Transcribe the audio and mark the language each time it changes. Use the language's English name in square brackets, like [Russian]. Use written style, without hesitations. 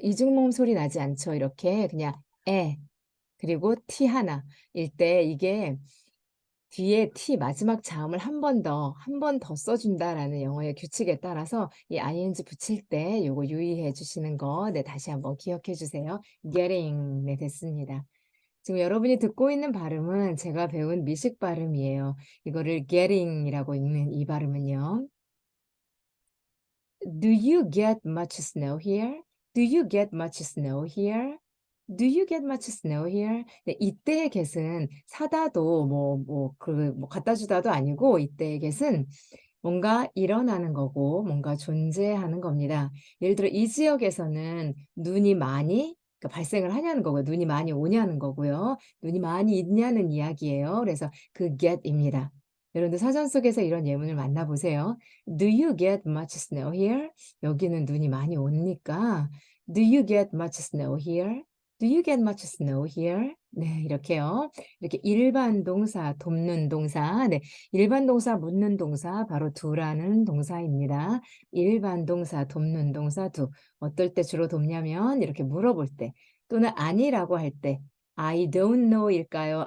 [Korean] 이중모음 소리 나지 않죠? 이렇게 그냥 그리고 T 하나일 때 이게 뒤에 T 마지막 자음을 한 번 더 써준다라는 영어의 규칙에 따라서 이 ing 붙일 때 요거 유의해 주시는 거, 네, 다시 한번 기억해 주세요. getting, 네, 됐습니다. 지금 여러분이 듣고 있는 발음은 제가 배운 미식 발음이에요. 이거를 getting이라고 읽는 이 발음은요. [English] Do you get much snow here? Do you get much snow here? Do you get much snow here? [Korean] 네, 이때의 get은 사다도 뭐 갖다 주다도 아니고 이때의 get은 뭔가 일어나는 거고 뭔가 존재하는 겁니다. 예를 들어 이 지역에서는 눈이 많이 발생을 하냐는 거고요. 눈이 많이 오냐는 거고요. 눈이 많이 있냐는 이야기예요. 그래서 그 get입니다. 여러분들 사전 속에서 이런 예문을 만나보세요. [English] Do you get much snow here? [Korean] 여기는 눈이 많이 옵니까? [English] Do you get much snow here? Do you get much snow here? [Korean] 네, 이렇게요. 이렇게 일반 동사, 돕는 동사, 네, 일반 동사, 묻는 동사, 바로 do라는 동사입니다. 일반 동사, 돕는 동사, do. 어떨 때 주로 돕냐면 이렇게 물어볼 때 또는 아니라고 할 때 [English] I don't know [Korean] 일까요?